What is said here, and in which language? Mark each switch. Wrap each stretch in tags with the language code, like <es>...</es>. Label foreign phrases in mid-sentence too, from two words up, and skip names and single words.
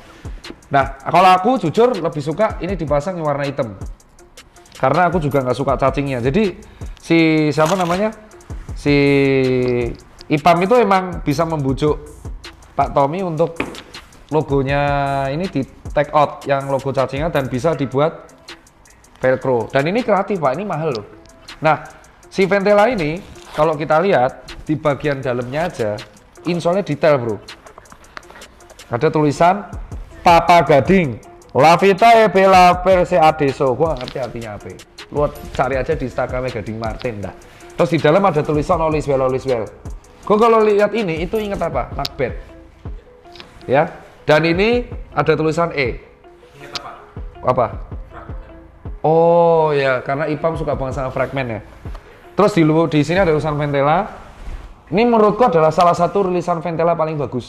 <id>Nah, kalau aku jujur lebih suka ini dipasang yang warna hitam. Karena aku juga nggak suka cacingnya. Jadi si siapa namanya? Si Ipam itu emang bisa membujuk Pak Tommy untuk logonya ini di</id> <en>take out</en> <id>yang logo cacingnya dan bisa dibuat velcro. Dan ini kreatif Pak, ini mahal loh. Nah, si Ventela ini kalau kita lihat di bagian dalamnya aja insolnya detail bro. Ada tulisan Papa Gading</id> <it>La Vita e Bella per se adesso.</it> <id>Gua nggak ngerti artinya apa. Lu cari aja di Instagramnya Gading Martin dah. Terus di dalam ada tulisan</id> <en>all is well.</en> <id>Gua kalau lihat ini itu inget apa? Macbeth. Ya. Dan ini ada tulisan E. Ingat apa? Apa? Oh ya, karena Ipam suka banget sama fragmen ya. Terus di sini ada tulisan Ventela. Ini menurutku adalah salah satu rilisan Ventela paling bagus.</id>